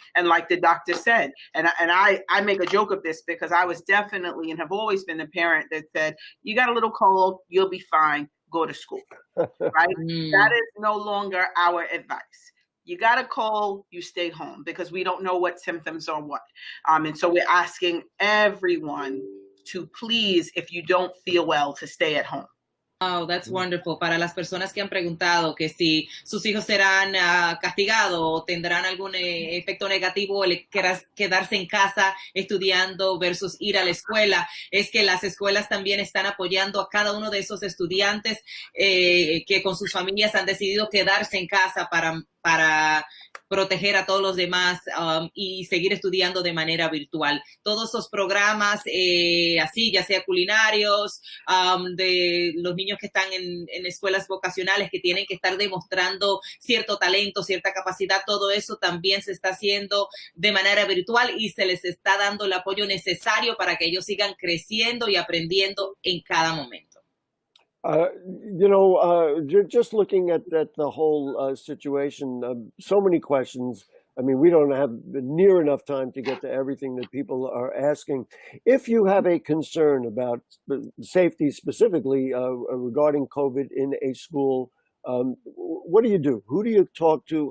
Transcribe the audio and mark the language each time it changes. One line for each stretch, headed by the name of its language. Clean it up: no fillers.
English: And like the doctor said, and I make a joke of this because I was definitely and have always been the parent that said, you got a little cold, you'll be fine, go to school, right? That is no longer our advice. You got a cold, you stay home because we don't know what symptoms are what. And so we're asking everyone to please, if you don't feel well, to stay at home. Wow, that's wonderful.
Spanish: Para las personas que han preguntado que si sus hijos serán castigados o tendrán algún efecto negativo o quedarse en casa estudiando versus ir a la escuela, es que las escuelas también están apoyando a cada uno de esos estudiantes que con sus familias han decidido quedarse en casa para proteger a todos los demás y seguir estudiando de manera virtual. Todos esos programas, así, ya sea culinarios, de los niños que están en escuelas vocacionales que tienen que estar demostrando cierto talento, cierta capacidad, todo eso también se está haciendo de manera virtual y se les está dando el apoyo necesario para que ellos sigan creciendo y aprendiendo en cada momento.
English: Just looking at the whole situation, so many questions. I mean, we don't have near enough time to get to everything that people are asking. If you have a concern about safety specifically regarding COVID in a school, what do you do? Who do you talk to?